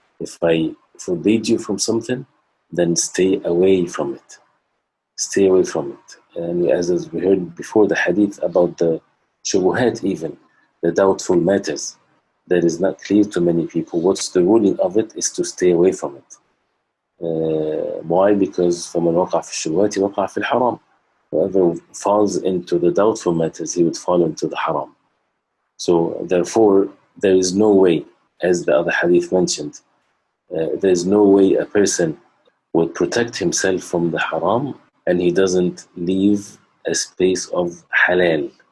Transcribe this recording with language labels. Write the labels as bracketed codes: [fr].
[en] If I forbade you from something, then stay away from it. Stay away from it. And as we heard before, the hadith about the shubuhat, even the doubtful matters that is not clear to many people, what's the ruling of it is to stay away from it. Why? Because [ar] فَمَنْ وَقَعَ فِي الشُّبُهَاتِ وَقَعَ فِي الْحَرَامِ. [en] Whoever falls into the doubtful matters, he would fall into the haram. So therefore, there is no way, as the other hadith mentioned, there is no way a person would protect himself from the haram and he doesn't leave a space of halal.